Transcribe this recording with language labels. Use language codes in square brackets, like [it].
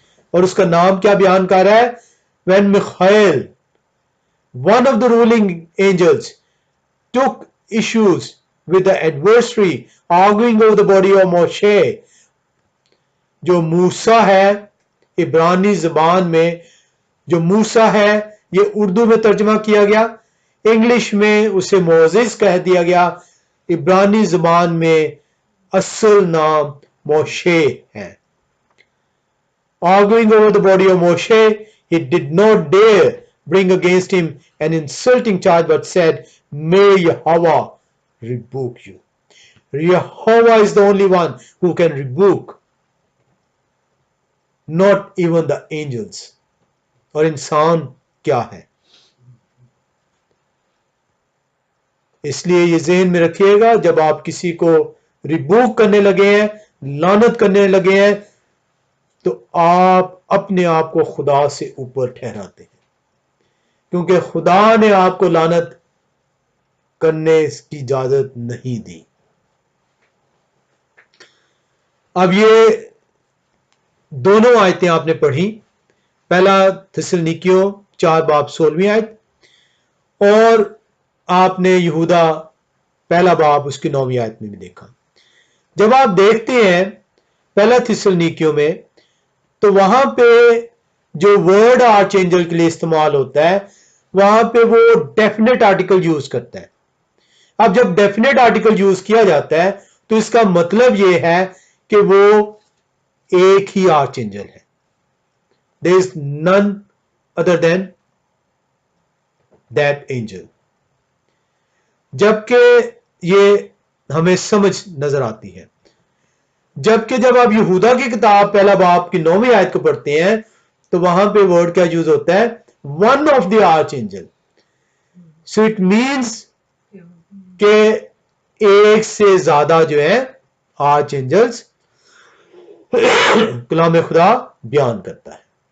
[ur] اور اس کا نام کیا بیان کر رہا ہے؟ [en] when Michael, one of the ruling angels, took issues with the adversary arguing over the body of Moshe. [ur] جو موسیٰ ہے عبرانی زبان میں جو موسیٰ ہے یہ اردو میں ترجمہ کیا گیا, انگلش میں اسے موزیس کہہ دیا گیا, عبرانی زبان میں اصل نام موشے ہے. [en] Arguing over the body of Moshe, he did not dare bring against him an insulting charge but said, may Yahweh rebuke you. Yahweh is the only one who can rebuke, not even the angels. [ur] اور انسان کیا ہے؟ اس لیے یہ ذہن میں رکھیے گا جب آپ کسی کو ریبوک کرنے لگے ہیں, لعنت کرنے لگے ہیں, تو آپ اپنے آپ کو خدا سے اوپر ٹھہراتے ہیں, کیونکہ خدا نے آپ کو لعنت کرنے کی اجازت نہیں دی. اب یہ دونوں آیتیں آپ نے پڑھی, پہلا تھسلنیکیوں 4:16 آیت, اور آپ نے یہودا پہلا باب اس کی 9ویں آیت میں بھی دیکھا. جب آپ دیکھتے ہیں پہلا تھسلنیکیوں میں تو وہاں پہ جو ورڈ آرچ اینجل کے لیے استعمال ہوتا ہے وہاں پہ وہ ڈیفینیٹ آرٹیکل یوز کرتا ہے. اب جب ڈیفینیٹ آرٹیکل یوز کیا جاتا ہے تو اس کا مطلب یہ ہے کہ وہ ایک ہی آرچ اینجل ہے. [en] There is none other than that angel. [ur] جبکہ یہ ہمیں سمجھ نظر آتی ہے. جبکہ جب آپ یہودا کی کتاب پہلا باب کی 9ویں آیت کو پڑھتے ہیں تو وہاں پہ ورڈ کیا یوز ہوتا ہے؟ [en] One of the archangel. So it means [ur] کہ ایک سے زیادہ جو ہے آرچ اینجلز کلام خدا بیان کرتا ہے.